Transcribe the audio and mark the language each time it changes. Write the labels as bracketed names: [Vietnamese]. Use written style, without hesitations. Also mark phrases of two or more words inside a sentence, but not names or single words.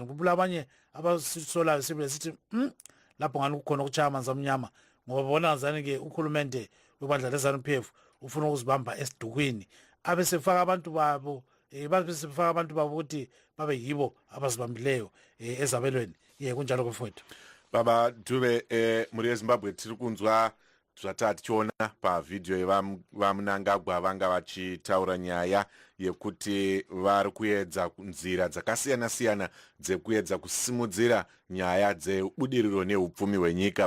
[North Ndebele] Kubula abanye abasolayo sibile sithi lapho ngani kukhona ukuchaya amanzi amnyama, ngoba bona ngazani ke ukhulumende webandla leZanu-PF ufuna ukuzibamba esidukwini abesefaka abantu babo babesefaka abantu babo ukuthi babe yibo abazibambileyo ezabelweni. Kunjalo kwefowethu [Shona] baba Dube muri eZimbabwe tiri kunzwa zvatati tichiona pavidhiyo yevaMnangagwa vanga vachitaura nyaya yekuti vari kuedza nzira dzakasiyana-siyana dzekuedza kusimudzira nyaya dzebudiriro neupfumi hwenyika.